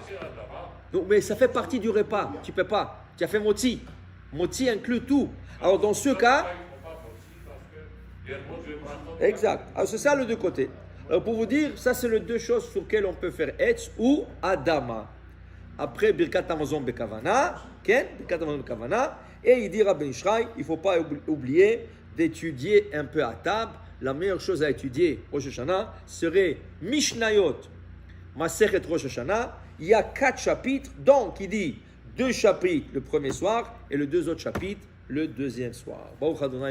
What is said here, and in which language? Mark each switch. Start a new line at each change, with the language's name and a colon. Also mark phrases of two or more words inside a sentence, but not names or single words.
French: Non, mais ça fait partie du repas. Tu peux pas. Tu as fait moti. Moti inclut tout. Alors, dans ce cas... Exact. Alors, c'est ça le deux côtés. Alors, pour vous dire, ça, c'est les deux choses sur lesquelles on peut faire etz ou adama. Après,
Hebrew: ברכת המזון בכוונה. ברכת המזון בכוונה.
French: Et il dit Rabbi Ishraï, il ne faut pas oublier d'étudier un peu à table. La meilleure chose à étudier Rosh Hashanah serait Mishnayot, Masechet Rosh Hashanah. Il y a 4 chapitres, donc il dit 2 chapitres le premier soir et les 2 autres chapitres le deuxième soir.